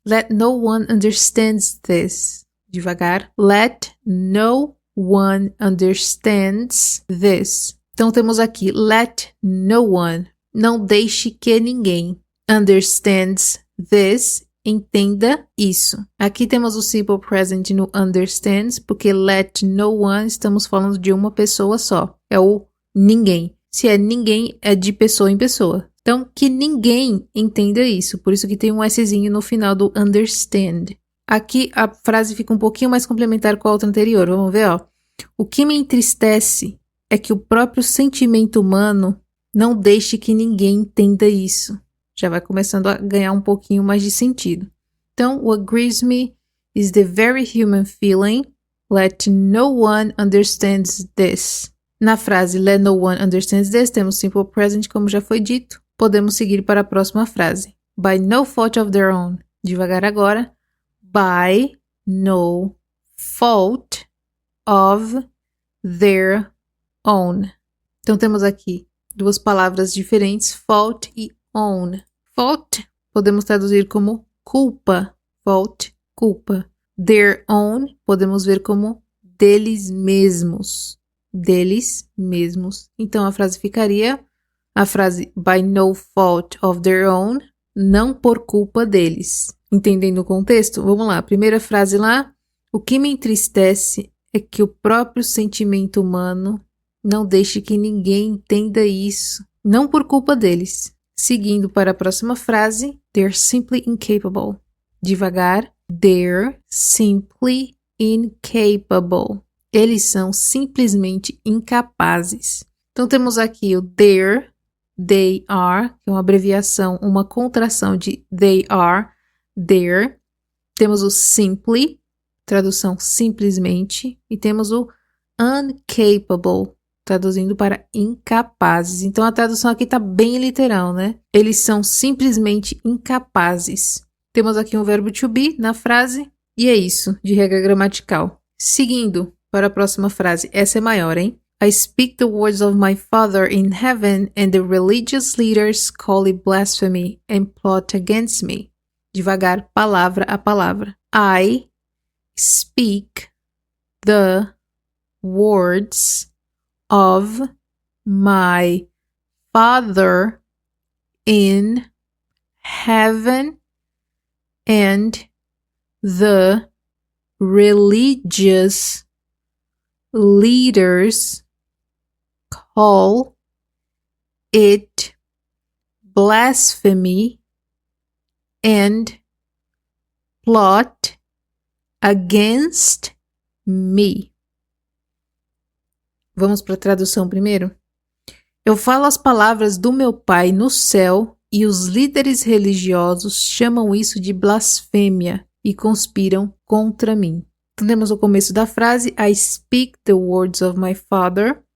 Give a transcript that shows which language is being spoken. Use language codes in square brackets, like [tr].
[en] Let no one understand this. [pt] Devagar. [en] Let no one understands this. [pt] Então temos aqui [en] let no one. [pt] Não deixe que ninguém. [en] Understands this. [pt] Entenda isso. Aqui temos o simple present no understands, porque [en] let no one [pt] estamos falando de uma pessoa só. É o ninguém. Se é ninguém, é de pessoa em pessoa. Então, que ninguém entenda isso. Por isso que tem um Szinho no final do understand. Aqui a frase fica um pouquinho mais complementar com a outra anterior. Vamos ver, ó. O que me entristece é que o próprio sentimento humano não deixe que ninguém entenda isso. Já vai começando a ganhar um pouquinho mais de sentido. Então, [en] what grieves me is the very human feeling. Let no one understands this. [pt] Na frase [en] let no one understands this, [pt] temos simple present, como já foi dito. Podemos seguir para a próxima frase. [en] By no fault of their own. [pt] Devagar agora. [en] By no fault of their own. [pt] Então temos aqui duas palavras diferentes, fault e own. Fault podemos traduzir como culpa. Fault, culpa. [en] Their own [pt] podemos ver como deles mesmos. Deles mesmos. Então a frase ficaria a frase [en] by no fault of their own, [pt] não por culpa deles. Entendendo o contexto? Vamos lá, primeira frase lá. O que me entristece é que o próprio sentimento humano não deixe que ninguém entenda isso, não por culpa deles. Seguindo para a próxima frase, [en] they're simply incapable. [pt] Devagar, [en] they're simply incapable. [pt] Eles são simplesmente incapazes. Então temos aqui o they're, they are, que é uma abreviação, uma contração de they are, they're. Temos o simply, tradução simplesmente, e temos o incapable, traduzindo para incapazes. Então a tradução aqui está bem literal, né? Eles são simplesmente incapazes. Temos aqui um verbo to be na frase, e é isso, de regra gramatical. Seguindo para a próxima frase, essa é maior, hein? [en] I speak the words of my Father in heaven, and the religious leaders call it blasphemy and plot against me. [pt] Devagar, palavra a palavra. [en] I speak the words of my Father in heaven, and the religious leaders call it blasphemy and plot against me. [pt] Vamos para a tradução primeiro? Eu falo as palavras do meu Pai no céu e os líderes religiosos chamam isso de blasfêmia e conspiram contra mim. Então, temos o começo da frase, [en] I speak the words of my Father.